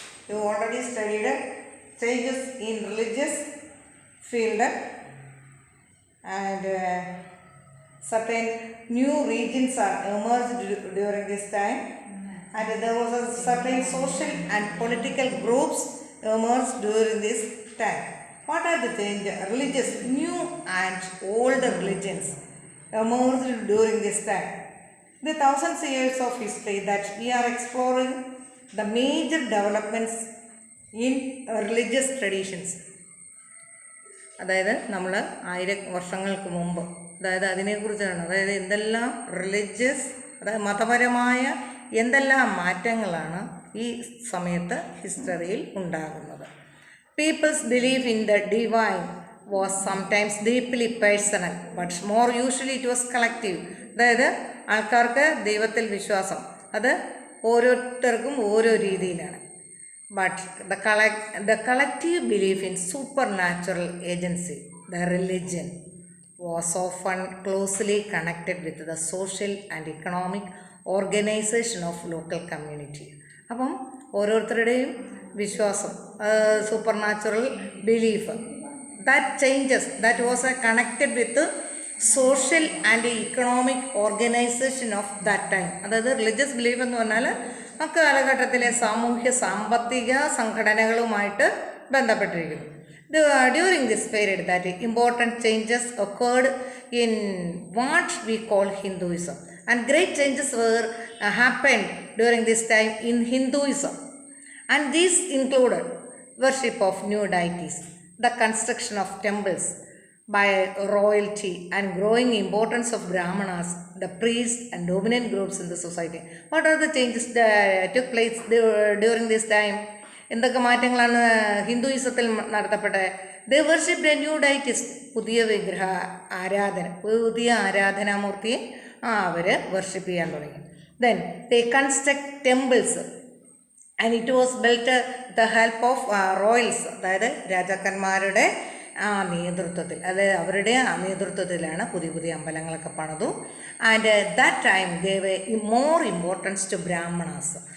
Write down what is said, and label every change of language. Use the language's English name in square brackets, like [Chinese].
[English] You already studied changes in religious field and certain new regions are emerged during this time, and there was a certain social and political groups emerged during this time. What are the changes? Religious, new and old religions emerged during this time. The thousands of years of history that we are exploring the major developments in religious traditions. [Malayalam] അതായത് നമ്മൾ 1000 വർഷങ്ങൾക്ക് മുമ്പ്, അതായത് അതിനെക്കുറിച്ചാണ്. അതായത് എന്തെല്ലാം religious, അതായത് മതപരമായ എന്തെല്ലാം മാറ്റങ്ങളാണ് ഈ സമയത്ത് ഹിസ്റ്ററിയിൽ ഉണ്ടാകുന്നത്. [English] Peoples believe in the divine was sometimes deeply personal but more usually it was collective. [Malayalam] അതായത് ആൾക്കാർക്ക് ദൈവത്തിൽ വിശ്വാസം അത് ഓരോരുത്തർക്കും ഓരോ രീതിയിലാണ്. [English] But the collective belief in supernatural agency, the religion, was often closely connected with the social and economic organization of local community. [Malayalam] അപ്പം ഓരോരുത്തരുടെയും വിശ്വാസം, [English] Supernatural belief, that changes that was connected with social and economic organisation of that time. [Malayalam] അതായത് religious belief എന്ന് പറഞ്ഞാൽ അക്കാലഘട്ടത്തിലെ സാമൂഹ്യ സാമ്പത്തിക സംഘടനകളുമായിട്ട് ബന്ധപ്പെട്ടിരിക്കുന്നു. [English] During this period that important changes occurred in what we call Hinduism, and great changes were happened during this time in Hinduism, and these included worship of new deities, the construction of temples by royalty, and growing importance of Brahmanas, the priests and dominant groups in the society. What are the changes that took place during this time? [Malayalam] എന്തൊക്കെ മാറ്റങ്ങളാണ് ഹിന്ദുയിസത്തിൽ നടത്തപ്പെട്ടത്? [English] They worshipped a new deities, [Malayalam] പുതിയ വിഗ്രഹ ആരാധന, പുതിയ ആരാധനാമൂർത്തിയെ അവർ worship ചെയ്യാൻ തുടങ്ങി. [English] Then they construct temples, and it was built with the help of royals, [Malayalam] അതായത് രാജാക്കന്മാരുടെ നേതൃത്വത്തിൽ, അതായത് അവരുടെ നേതൃത്വത്തിലാണ് പുതിയ പുതിയ അമ്പലങ്ങളൊക്കെ പണിതു. [English] And that time gave more importance to Brahmanas.